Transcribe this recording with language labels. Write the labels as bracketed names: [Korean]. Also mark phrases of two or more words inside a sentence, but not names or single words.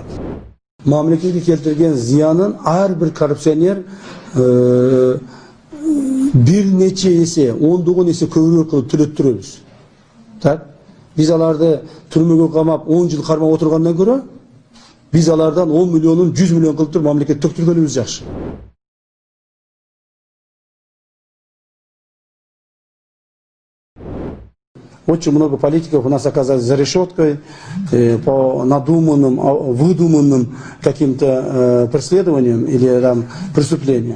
[Kyrgyz] Мамлекетке келтирген зыянын ар бир коррупционер бир нече эсе, ондогон эсе көбүрөөк кылып төлөттүрөбүз. [Russian] Так? [Kyrgyz] Биз аларды түрмөгө камап 10 жыл кармап отургандан көрө, биз алардан 10 миллионун 100 миллион кылып туруп мамлекет төктүргөнүбүз жакшы. [Russian] Очень много политиков у нас оказались за решеткой по надуманным, выдуманным каким-то преследованиям или там, преступлениям.